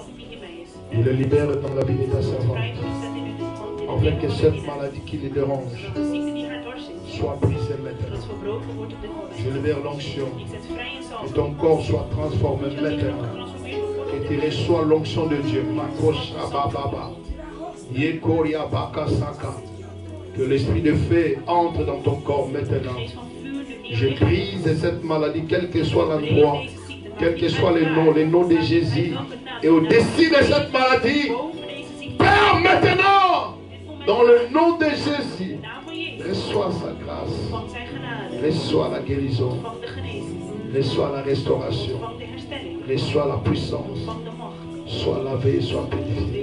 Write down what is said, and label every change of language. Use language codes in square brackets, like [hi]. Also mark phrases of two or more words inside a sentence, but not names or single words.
[fr] Je le libère dans la vie de ta servante. Afin que cette maladie qui les dérange soit brisée maintenant. Je libère l'onction. Que ton corps soit transformé maintenant. Que tu reçois l'onction de Dieu. Makosha bababa. Yekoria bakasaka. Que l'esprit de feu entre dans ton corps maintenant. Je brise cette maladie, quel que soit l'endroit, quel que soit le nom de Jésus. Et au-dessus de cette maladie, Père, maintenant, dans le nom de Jésus, reçois sa grâce, reçois la guérison, reçois la restauration, reçois la puissance, sois lavé, sois purifié.